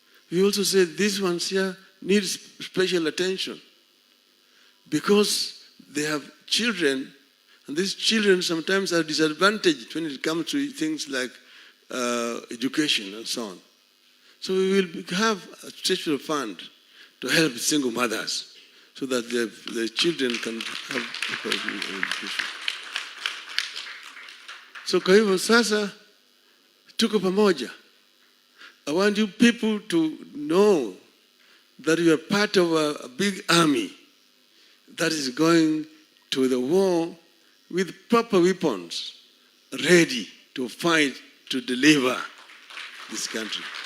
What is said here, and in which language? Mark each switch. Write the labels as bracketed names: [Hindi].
[English] We also said these ones here need special attention because they have children, and these children sometimes are disadvantaged when it comes to things like education and so on. So we will have a special fund to help single mothers so that the children can have education. [Swahili] So kwa hivyo sasa tuko pamoja. [English] I want you people to know that you are part of a big army that is going to the war with proper weapons, ready to fight to deliver this country.